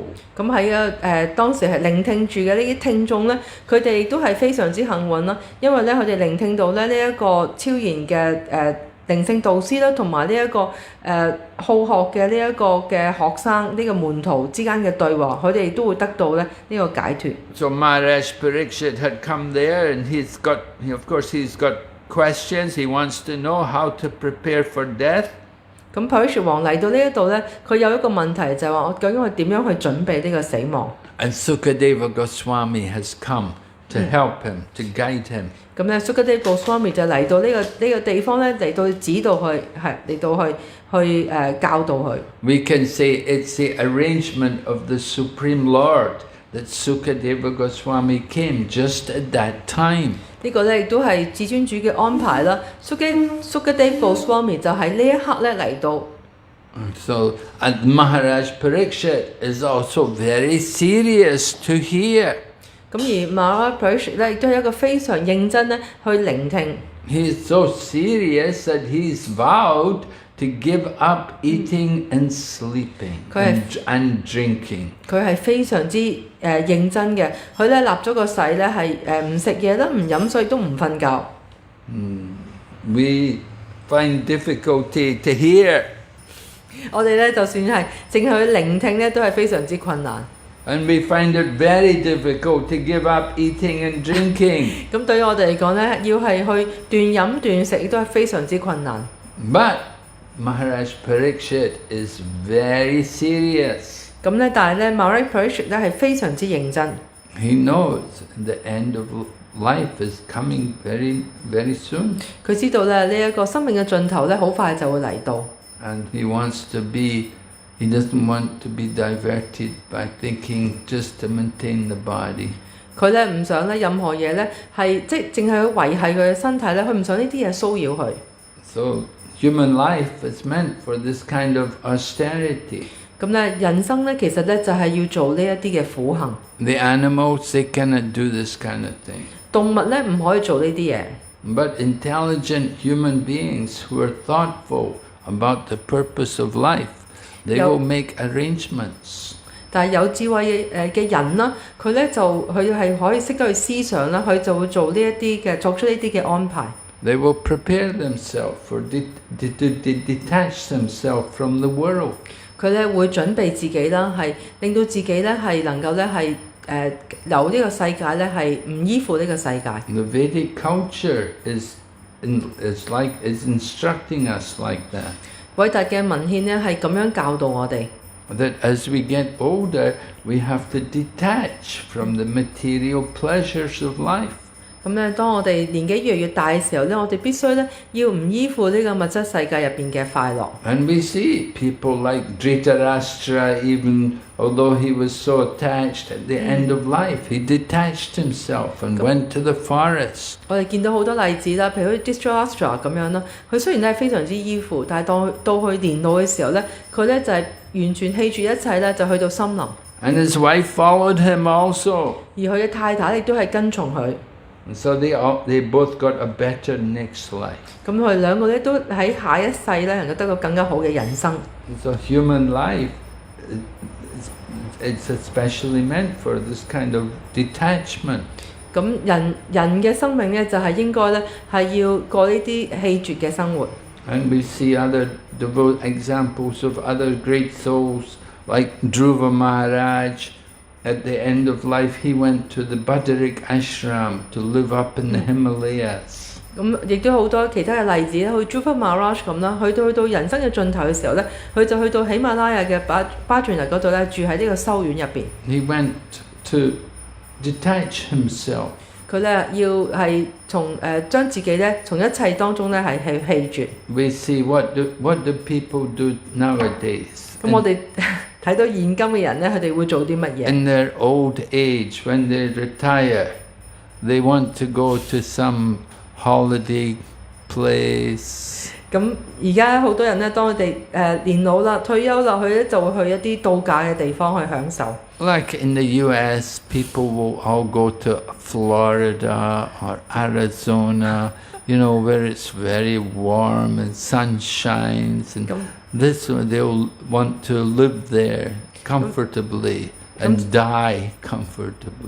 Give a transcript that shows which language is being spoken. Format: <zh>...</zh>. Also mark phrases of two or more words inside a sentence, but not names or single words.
<yue>咁喺當時係聆聽住嘅呢啲聽眾咧，佢哋亦都係非常之幸運啦，因為咧佢哋聆聽到咧呢一個超然嘅靈性導師啦，同埋呢一個好學嘅呢一個嘅學生呢個門徒之間嘅對話，佢哋亦都會得到咧呢個解脫。</yue> <en>So Maharaj Pariksit had come there, and of course he's got questions. He wants to know how to prepare for death.</en> <yue>咁 Pariksit 王嚟到呢一度咧，佢有一個問題就係話：我究竟我點樣去準備呢個死亡？</yue> <en>And Sukadeva Goswami has come to help him, to guide him.</en> <yue>咁咧 Sukadeva Goswami 就嚟到呢個地方咧，嚟到指導佢，係嚟到去教導佢。</yue> <en>We can say it's the arrangement of the Supreme Lord that Sukadeva Goswami came just at that time.</en> <yue>呢個咧亦都係至尊主嘅安排啦。Sukadeva Goswami 就喺呢一刻咧嚟到。</yue> <en>So, and Maharaj Pariksit is also very serious to hear.</en> <yue>咁而 Maharaj Pariksit 咧亦都係一個非常認真咧去聆聽。</yue> <en>He is so serious that he's vowed to give up eating and sleeping and drinking.</en> <yue>佢係非常之認真嘅，佢咧立咗個誓咧係唔食嘢啦，唔飲水都唔瞓覺。</yue> <en>We find difficulty to hear.</en> <yue>我哋咧就算係淨係去聆聽咧，都係非常之困難。</yue> <en>And we find it very difficult to give up eating and drinking.</en> <yue>咁對於我哋嚟講咧，要係去斷飲斷食，亦都係非常之困難。</yue> <en>But Maharaj Pariksit is very serious.</en> <yue>咁咧，但係咧 Maharaj Pariksit 咧係非常之認真。</yue> <en>He knows the end of life is coming very, very soon.</en> <yue>佢知道咧呢一個生命嘅盡頭咧，好快就會嚟到。</yue> <en>And he doesn't want to be diverted by thinking just to maintain the body.</en> <yue>佢咧唔想咧任何嘢咧係即係淨係去維係佢嘅身體咧，佢唔想呢啲嘢騷擾佢。</yue> <en>So human life is meant for this kind of austerity.</en> <yue>咁咧人生咧其實咧就係要做呢一啲嘅苦行。</yue> <en>The animals, they cannot do this kind of thing.</en> <yue>動物咧唔可以做呢啲嘢。</yue> <en>But intelligent human beings who are thoughtful about the purpose of life, they will make arrangements.</en> <yue>但係有智慧嘅人啦，佢係可以識得去思想啦，佢就會做呢一啲嘅作出呢啲嘅安排。</yue> <en>They will prepare themselves for detach themselves from the world.</en> <yue>佢咧會準備自己啦，係令到自己咧係能夠咧係由呢個世界咧係唔依附呢個世界。</yue> <en>The Vedic culture is instructing us like that.</en> <yue>偉大嘅文獻咧係咁樣教導我哋。</yue> <en>That as we get older, we have to detach from the material pleasures of life.</en> <yue>咁咧，當我哋年紀越嚟越大嘅時候咧，我哋必須咧要唔依附呢個物質世界入邊嘅快樂。</yue> <en>And we see people like Dhritarashtra, even although he was so attached, at the end of life, he detached himself and went to the forest.</en> <yue>我哋見到好多例子啦，譬如好似 Dhritarashtra 咁樣啦，佢雖然咧係非常之依附，但係到佢年老嘅時候咧，佢咧就係完全棄住一切咧，就去到森林。</yue> <en>And his wife followed him also.</en> <yue>而佢嘅太太亦都係跟從佢。</yue> <en>And so they both got a better next life.</en> <yue>咁佢哋兩個咧都喺下一世咧能夠得到更加好嘅人生。</yue> <en>So human life, it's especially meant for this kind of detachment.</en> <yue>咁人嘅生命咧就係應該咧係要過呢啲棄絕嘅生活。</yue> <en>And we see other examples of other great souls like Dhruva Maharaj. At the end of life, he went to the Badarik ashram to live up in the Himalayas.</en> <yue>咁亦都好多其他嘅例子咧，好似 Dhruva Maharaj 咁啦，去到人生嘅盡頭嘅時候咧，佢就去到喜馬拉雅嘅巴傳尼嗰度咧，住喺呢個修院入邊。</yue> <en>He went to detach himself.</en> <yue>佢咧要係將自己咧從一切當中咧係棄絕。</yue> <en>We see what do people do nowadays.</en> <yue>咁我哋睇到現今嘅人咧，佢哋會做啲乜嘢</yue> <en>In their old age, when they retire, they want to go to some holiday place.</en> <yue>咁而家好多人咧，當佢哋年老啦、退休啦，佢咧就會去一啲度假嘅地方去享受。</yue> <en>Like in the US, people will all go to Florida or Arizona, where it's very warm and sun shines, and they'll want to live there comfortably and die comfortably.</en>